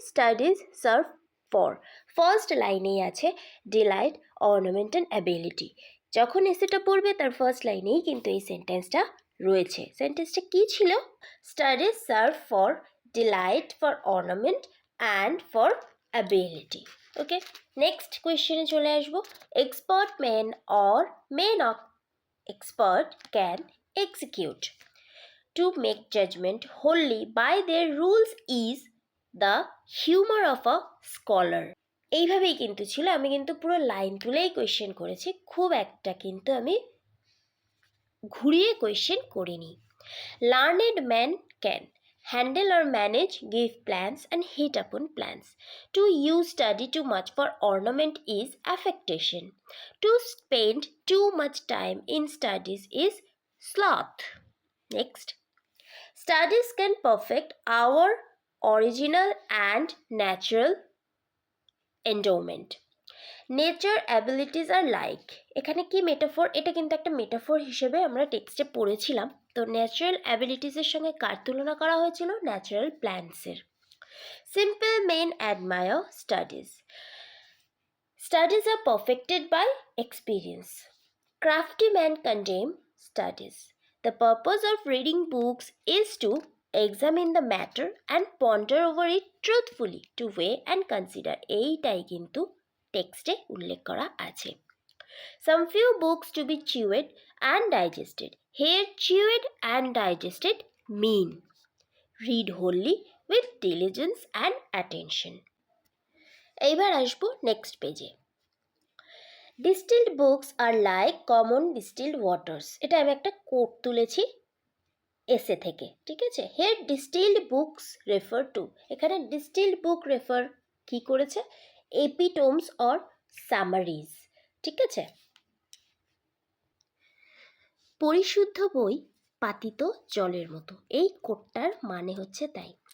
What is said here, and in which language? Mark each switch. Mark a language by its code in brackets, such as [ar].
[en] Studies serve for. First লাইনেই আছে delight ornament and ability. [bn] যখন এসেটা পড়বে তার ফার্স্ট লাইনেই কিন্তু এই সেন্টেন্সটা রয়েছে। সেন্টেন্সটা কি ছিল? [en] Studies serve for delight, for ornament and for ability. [bn] Okay, next কোয়েশ্চেনে চলে আসবো। [en] Expert men or men of expert can execute to make judgment wholly by their rules is the humor of a scholar. [bn] এইভাবেই কিন্তু ছিল। আমি কিন্তু পুরো line তুলেই question করেছি, খুব একটা কিন্তু আমি ঘুরিয়ে কোয়েশ্চেন করিনি। [en] Learned men can handle or manage, give plans and hit upon plans. To use study too much for ornament is affectation. To spend too much time in studies is sloth. Next, studies can perfect our original and natural endowment. Nature abilities are like, [bn] এখানে কি metaphor? এটা কিন্তু একটা metaphor হিসেবে আমরা টেক্সটে পড়েছিলাম। তো ন্যাচারাল অ্যাবিলিটিসের সঙ্গে কার তুলনা করা হয়েছিল? [en] Natural প্ল্যান্টসের। Simple men admire studies. Studies are perfected by experience. Crafty man condemn studies. The purpose of reading books is to examine the matter and ponder over it truthfully, to weigh and consider. [bn] এইটাই কিন্তু টেক্সটে উল্লেখ করা আছে। [en] Some few books to be chewed and digested. Here chewed and digested mean read wholly with diligence and attention. [bn] এইবার আসবো next পেজে। [en] Distilled books are like common distilled waters. [bn] এটা আমি একটা কোট তুলেছি এসে থেকে। [en] ঠিক আছে, here distilled books refer to, [bn] এখানে ডিস্টিল্ড বুক রেফার কি করেছে? [en] Epitomes or summaries. [bn] ঠিক আছে, পরিশুদ্ধ বই পাতিত জলের মতো, এই কোটটার মানে হচ্ছে তাই।